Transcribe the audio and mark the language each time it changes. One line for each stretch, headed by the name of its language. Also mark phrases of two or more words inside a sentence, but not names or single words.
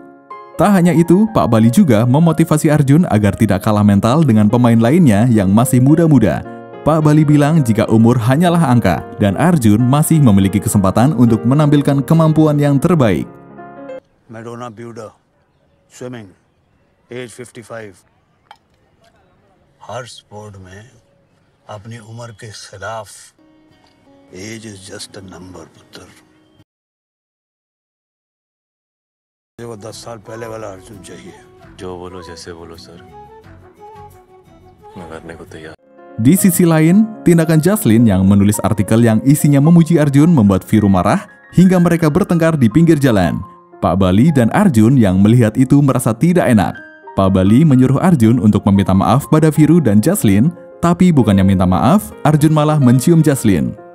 Indonesian: Tak hanya itu, Pak Bali juga memotivasi Arjun agar tidak kalah mental dengan pemain lainnya yang masih muda-muda. Pak Bali bilang jika umur hanyalah angka dan Arjun masih memiliki kesempatan untuk menampilkan kemampuan yang terbaik.
English: Madonna Buda, swimming, age 55.
Hindi: हर स्पोर्ट में अपनी उम्र के खिलाफ
English: age is just a number
Hindi: पुत्र। वो 10 साल पहले वाला अर्जुन चाहिए। जो बोलो जैसे बोलो सर, मैं करने को तैयार.
Indonesian: Di sisi lain, tindakan Jaslin yang menulis artikel yang isinya memuji Arjun membuat Viru marah hingga mereka bertengkar di pinggir jalan. Pak Bali dan Arjun yang melihat itu merasa tidak enak. Pak Bali menyuruh Arjun untuk meminta maaf pada Viru dan Jaslin, tapi bukannya minta maaf, Arjun malah mencium Jaslin.